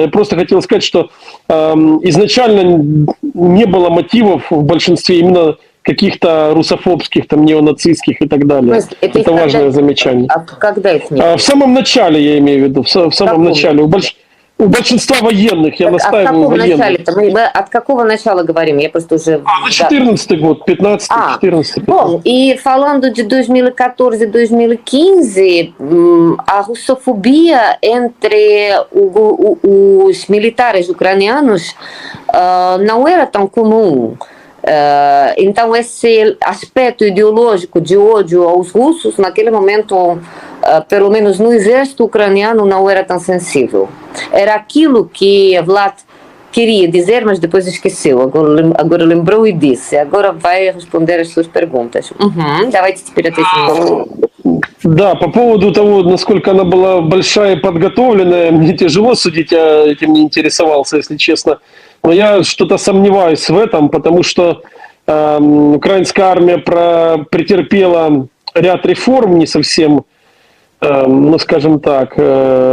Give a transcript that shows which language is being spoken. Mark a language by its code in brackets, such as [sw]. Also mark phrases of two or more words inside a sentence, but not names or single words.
[ru] Я просто хотел сказать, что изначально не было мотивов в большинстве именно каких-то русофобских, там, неонацистских и так далее. Это важное замечание. Когда их не было? В самом начале, я имею в виду, в самом начале. У большинства военных, я настаиваю, военных. Мы от какого начала говорим? Я просто уже... 14º god, 15º, 14º. [pt] Bom, e falando de 2014 e 2015, a russofobia entre os militares ucranianos não era tão comum. Então esse aspecto ideológico de ódio aos russos, naquele momento, pelo menos no exército ucraniano, não era tão sensível. Era aquilo que Vlad queria dizer, mas depois esqueceu. Agora lembrou и disse. Agora vai responder as suas perguntas. [ru] Давайте теперь ответим. Да, по поводу того, насколько она была большая и подготовленная, мне тяжело судить, я этим не интересовался, если честно. Но я что-то сомневаюсь в этом, потому что украинская армия претерпела ряд реформ не совсем, ну скажем так, удачных.